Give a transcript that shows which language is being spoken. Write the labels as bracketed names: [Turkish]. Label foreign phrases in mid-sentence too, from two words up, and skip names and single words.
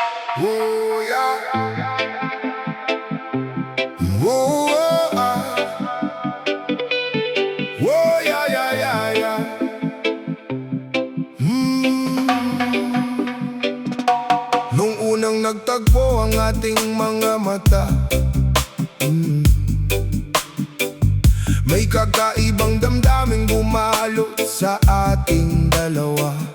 [English] Oh, yeah. Oh, oh, yeah, yeah, yeah, yeah. [Filipino] Nung unang nagtagpo ang ating mga mata, may kakaibang damdaming bumalot sa ating dalawa.